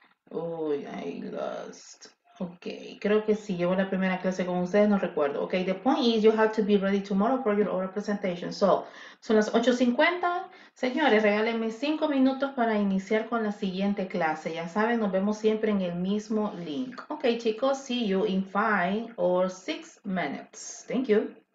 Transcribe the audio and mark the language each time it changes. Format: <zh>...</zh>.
<es>Uy,</es> <en>I lost.</en> <es>Ok, creo que sí, llevo la primera clase con ustedes, no recuerdo.</es> <en>Ok, the point is you have to be ready tomorrow for your oral presentation.</en> <es>So, son las 8:50. Señores, regálenme 5 minutos para iniciar con la siguiente clase. Ya saben, nos vemos siempre en el mismo link.</es> <en>Ok, chicos, see you in 5 or 6 minutes. Thank you.</en>